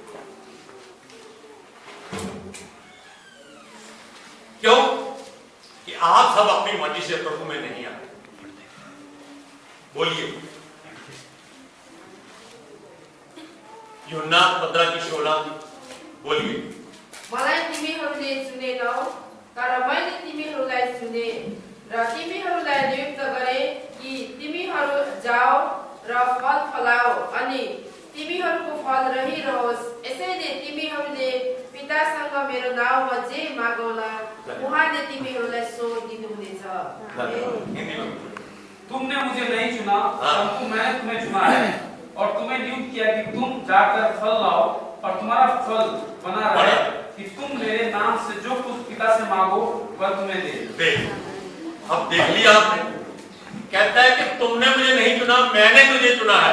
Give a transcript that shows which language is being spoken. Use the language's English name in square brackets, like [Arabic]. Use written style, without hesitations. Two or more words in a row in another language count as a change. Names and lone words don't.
[Hindi] क्यों? कि आप सब अपनी मर्जी से प्रभु में नहीं आए। बोलिए। यूहन्ना 15:16 बोलिए। [Nepali] मलाई तिमीहरूले चुनेनौ, तर मैले तिमीहरूलाई चुने र तिमीहरूलाई नियुक्त गरे कि तिमीहरू जाओ र फल फलाओ अनि तिमीहरूको फल रहिरहोस्। यसैले तिमीहरूले पितासँग मेरो नाउँमा जे मागौला उहाँले तिमीहरूलाई सो दिनुहुनेछ। [Hindi] तुमने मुझे नहीं चुना, परंतु मैंने तुम्हें चुना है और तुम्हें नियुक्त किया कि तुम जाकर फल लाओ और तुम्हारा फल बना रहे, कि तुम मेरे नाम से जो कुछ पिता से मांगो वह तुम्हें दे। अब देख लिया आपने, कहता है कि तुमने मुझे नहीं चुना, मैंने तुझे चुना है।